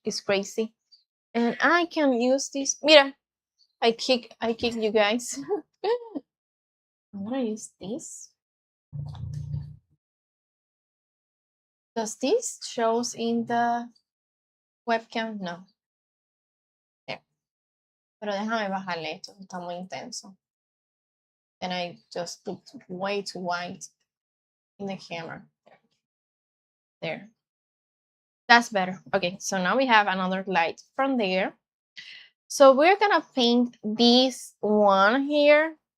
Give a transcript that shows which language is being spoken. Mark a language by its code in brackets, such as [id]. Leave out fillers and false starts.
[en] It's crazy. And I can use this. [es] Mira, [en] I kick you guys. I'm gonna use this. Does this shows in the webcam? No. There. [es] Pero déjame bajarle esto, está muy intenso. [en] And I just looked way too white in the camera. There. That's better. Okay, so now we have another light from there. So we're gonna paint this one here.